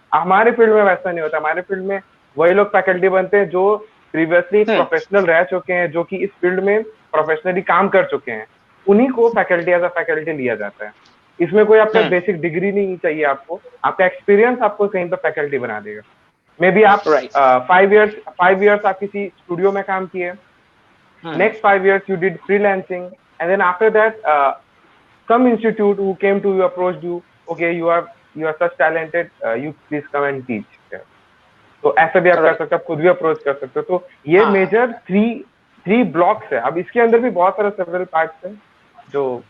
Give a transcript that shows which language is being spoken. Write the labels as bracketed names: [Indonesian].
[Hindi] हमारे फील्ड में वैसा नहीं होता। हमारे फील्ड में वही लोग फैकल्टी बनते हैं जो प्रीवियसली प्रोफेशनल रह चुके हैं, जो कि इस फील्ड में प्रोफेशनली काम कर चुके हैं, उन्हीं को फैकल्टी [English] as a faculty [Hindi] लिया जाता है। इसमें कोई आपका बेसिक डिग्री नहीं चाहिए, आपका एक्सपीरियंस आपको कहीं पर फैकल्टी बना देगा। मे बी आप 5 इयर्स आप किसी स्टूडियो में काम किए, [English] next 5 years you did freelancing, and then after that some institute who came to you approached you, okay, you are such talented, you please come and teach there. [Hindi] तो ऐसा भी आप कर सकते हो, आप खुद भी अप्रोच कर सकते हो। तो ये मेजर 3 ब्लॉक्स है। अब इसके अंदर भी बहुत सारे सेवरल पार्ट्स हैं जो